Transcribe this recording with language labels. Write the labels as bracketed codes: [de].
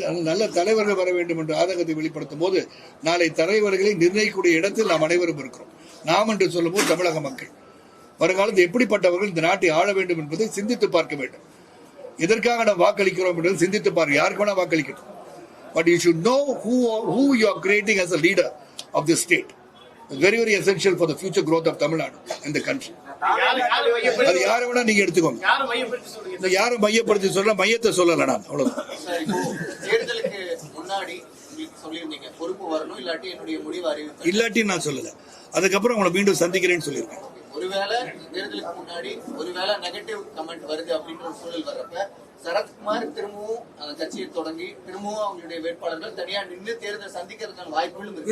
[ta] நல்ல தலைவர்கள் வர வேண்டும் என்ற ஆதங்கத்தை வெளிப்படுத்தும் போது நாளை தலைவர்களை நிர்ணயிக்கக்கூடிய இடத்தில் நாம் அனைவரும் இருக்கிறோம். நாம் என்று சொல்லும் போது தமிழக மக்கள் வருங்காலத்தில் எப்படிப்பட்டவர்கள் இந்த நாட்டை ஆள வேண்டும் என்பதை சிந்தித்து பார்க்க வேண்டும். எதற்காக நாம் வாக்களிக்கிறோம் என்பதை சிந்தித்து பார்க்க. யாருக்கு வேணா வாக்களிக்கட்டும். [en] But you should know who you are creating as a leader of this state. It's very, very essential for the future growth of Tamil Nadu and the country. [ta] அது யாரை வேணா நீங்க எடுத்துக்கோங்க. இந்த யாரை மையப்படுத்தி சொல்ல மையத்தை சொல்லல நான் அவ்வளவுதான். தேர்தலுக்கு முன்னாடி சொல்லியிருந்தீங்க பொறுப்பு வரணும் இல்லாட்டி என்னுடைய முடிவு அறிவிப்பேன் இல்லாட்டி நான் சொல்லல. அதுக்கப்புறம் உங்களை மீண்டும் சந்திக்கிறேன்னு சொல்லியிருக்கேன். ஒருவேளை தேர்தலுக்கு முன்னாடி ஒருவேளை நெகட்டிவ் கமெண்ட் வருது அப்படின்ற ஒரு சூழல் வர்றப்ப சரத்குமார் திரும்பவும் அந்த கட்சியை தொடங்கி திரும்பவும் அவங்களுடைய வேட்பாளர்கள் தனியா நின்று தேர்தல் சந்திக்கிறதுக்கான வாய்ப்புகளும் இருக்கு.